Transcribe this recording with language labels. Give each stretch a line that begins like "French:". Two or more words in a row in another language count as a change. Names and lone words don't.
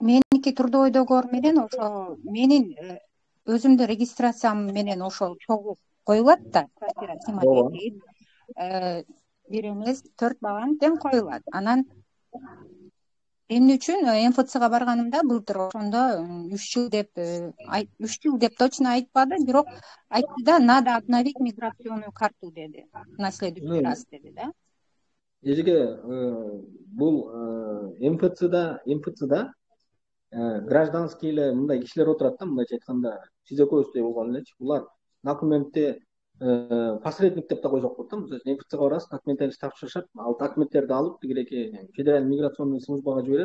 Kyrgyz: меники
Russian: трудовой договор
Kyrgyz: менен ошо менин өзүмдүн регистрациям менен ошол чогуу коюлат да,
Russian: квартира снимать
Kyrgyz: ооба. этейин. Бир эмес 4 баган тең коюлат. Анан эмне үчүн МФЦга барганымда былтыр ошондо 3 жыл деп точно айтпады, бирок айтты да,
Russian: надо обновить миграционную карту деди. На следующий раз
Kyrgyz: деди да. Эжеге бул МФЦда гражданский эле мындай кишилер отурат да, мындайча айтканда сиз экөөбүздөй болгон элечи. Булар документти посредник деп да койсок болот да. Мисалы МФЦга барасыз, документтерди тапшырышат. Ал документтерди алып тигиреки
Russian: федеральный миграционный
Kyrgyz: службага жиберет.